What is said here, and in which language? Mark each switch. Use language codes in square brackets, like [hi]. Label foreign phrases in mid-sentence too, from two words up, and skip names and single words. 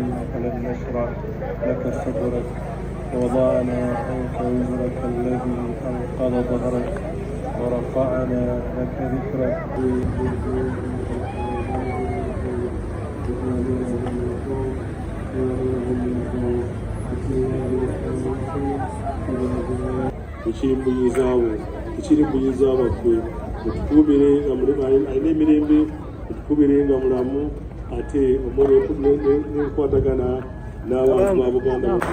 [ar] ألم نشرح لك صدرك ووضعنا عنك وزرك الذي أنقض ظهرك ورفعنا لك ذكرك [lg] ekiri mbuyiza waffe mutukubire nga alina emirembe mutukubire nga mulamu ate omuli nenkwatagana n'abantu ba Buganda.